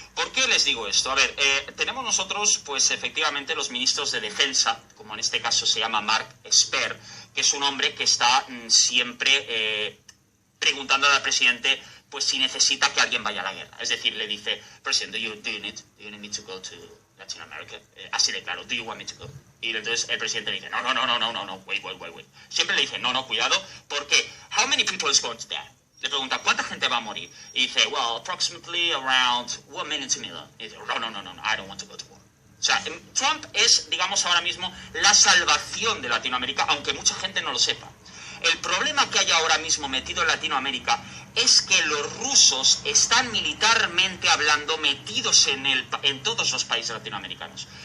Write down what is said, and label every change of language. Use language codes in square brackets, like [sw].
[es] ¿Por qué les digo esto? A ver, tenemos nosotros, pues efectivamente, los ministros de defensa, como en este caso se llama Mark Esper, que es un hombre que está siempre preguntándole al presidente, pues si necesita que alguien vaya a la guerra. Es decir, le dice, presidente, [en] do you need me to go to Latin America? [es] Así de claro, [en] do you want me to go? [es] Y entonces el presidente le dice, no, wait. Siempre le dice, no, cuidado, porque [en] how many people is going to die? [es] Le pregunta, ¿cuánta gente va a morir? Y dice, [en] well, approximately around 1 million to million. [es] Y dice, no, [en] I don't want to go to war. [es] O sea, Trump es, digamos, ahora mismo la salvación de Latinoamérica, aunque mucha gente no lo sepa. El problema que hay ahora mismo metido en Latinoamérica es que los rusos están militarmente hablando metidos en todos los países latinoamericanos.